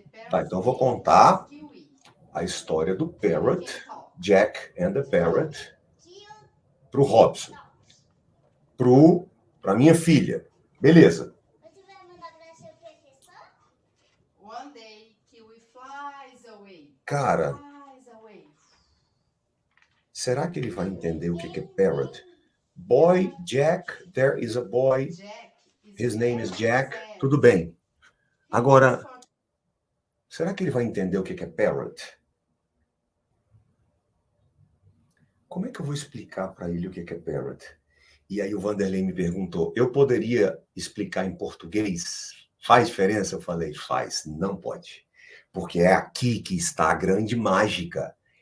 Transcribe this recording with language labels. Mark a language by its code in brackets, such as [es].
[pt] Tá, então eu vou contar a história do Parrot, Jack and the Parrot, pro Robson, pra minha filha. Beleza. Você vai mandar pra seu professor? [en] One day, Kiwi flies away. [pt] Cara, [en] Flies away. [pt] será que ele vai entender o que é Parrot? [en] Boy, Jack, there is a boy, his name is Jack. [pt] Tudo bem. Agora, será que ele vai entender o que é Parrot? Como é que eu vou explicar para ele o que é Parrot? E aí o Vanderlei me perguntou, eu poderia explicar em português? Faz diferença? Eu falei, faz. Não pode. Porque é aqui que está a grande mágica.